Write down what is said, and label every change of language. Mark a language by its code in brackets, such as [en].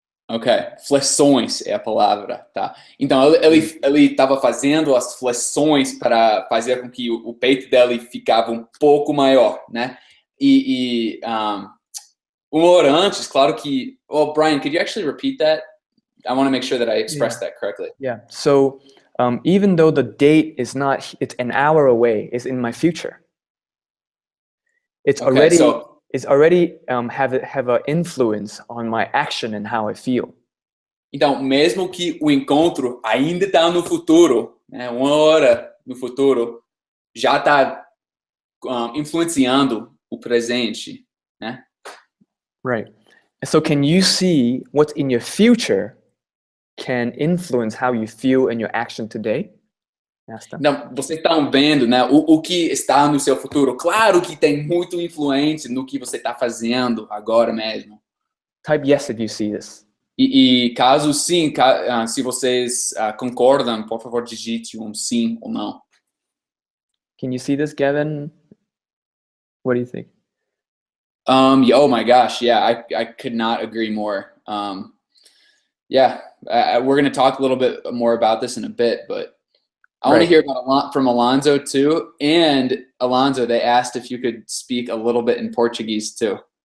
[pt] Ok, flexões é a palavra, tá? Então ele estava fazendo as flexões para fazer com que o peito dele ficava um pouco maior, né? Uma hora antes, claro que. [en] Well, Brian, could you actually repeat that? I want to make sure that I expressed that correctly. Yeah. So even though the date is not, it's an hour away, it's in my future. It's already have an influence on my action and how I feel. [pt] Então, mesmo que o encontro ainda está no futuro, né, uma hora no futuro, já está influenciando o presente, né? [en] Right. So can you see what's in your future can influence how you feel and your action today? [pt] Não, vocês estão vendo, né? O que está no seu futuro. Claro que tem muito influência no que você está fazendo agora mesmo. [en] Type yes if you see this. [pt] E caso sim, se vocês concordam, por favor, digite sim ou não. [en] Can you see this, Gavin? What do you think? Oh my gosh, yeah, I could not agree more. Yeah, we're going to talk a little bit more about this in a bit, but I want to hear from Alonzo too. And Alonzo, they asked if you could speak a little bit in Portuguese too.